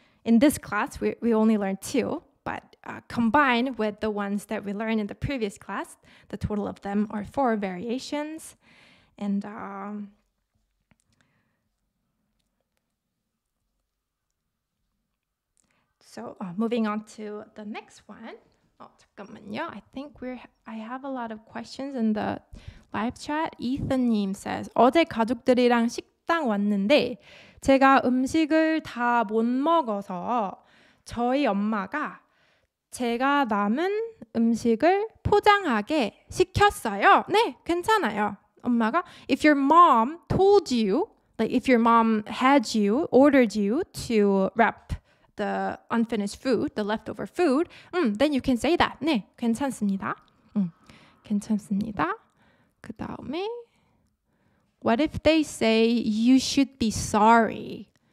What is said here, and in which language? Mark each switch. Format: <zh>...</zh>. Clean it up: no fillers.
<en>In this class, we only learned 2, but combined with the ones that we learned in the previous class, the total of them are 4 variations. And so moving on to the next one.</en> <ko>잠깐만요.</ko> <en>I think I have a lot of questions in the live chat.</en> <ko>Ethan님 says, 어제 가족들이랑 식당 왔는데 제가 음식을 다 못 먹어서 저희 엄마가 제가 남은 음식을 포장하게 시켰어요. 네, 괜찮아요.</ko> <en>엄마가 if your mom told you, like if your mom had you, ordered you to wrap the unfinished food, the leftover food, then you can say that.</en> <ko>네, 괜찮습니다. 괜찮습니다. 그 다음에</ko> <en>what if they say you should be sorry?</en>